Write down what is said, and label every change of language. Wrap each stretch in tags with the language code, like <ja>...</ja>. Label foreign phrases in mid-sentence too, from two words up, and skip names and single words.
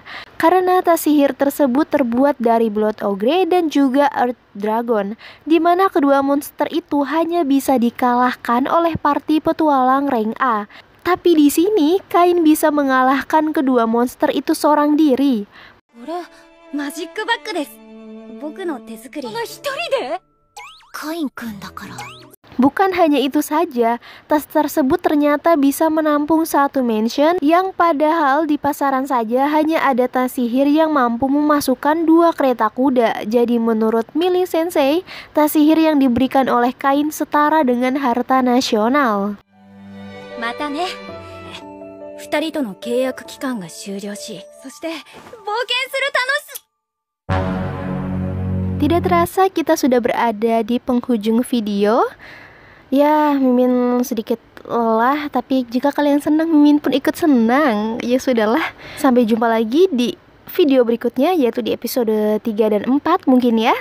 <id>Karena tas sihir tersebut terbuat dari Blood Ogre dan juga Earth Dragon, di mana kedua monster itu hanya bisa dikalahkan oleh party petualang rank A. Tapi di sini Kain bisa mengalahkan kedua monster itu seorang diri.</id> <ja>Ora,</ja> <en>magic bag</en> <ja>desu. 僕の手作り。この一人で？カインくんだから.</ja> <id>Bukan hanya itu saja, tas tersebut ternyata bisa menampung satu mansion yang padahal di pasaran saja hanya ada tas sihir yang mampu memasukkan 2 kereta kuda. Jadi menurut Millie Sensei, tas sihir yang diberikan oleh Kain setara dengan harta nasional.</id> <ja>またね. 2人との契約期間が終了し、そして冒険する楽し。</ja> <id>Tidak terasa kita sudah berada di penghujung video. Ya, Mimin sedikit lelah, tapi jika kalian senang, Mimin pun ikut senang. Ya sudahlah, sampai jumpa lagi di video berikutnya, yaitu di episode 3 dan 4 mungkin ya.</id>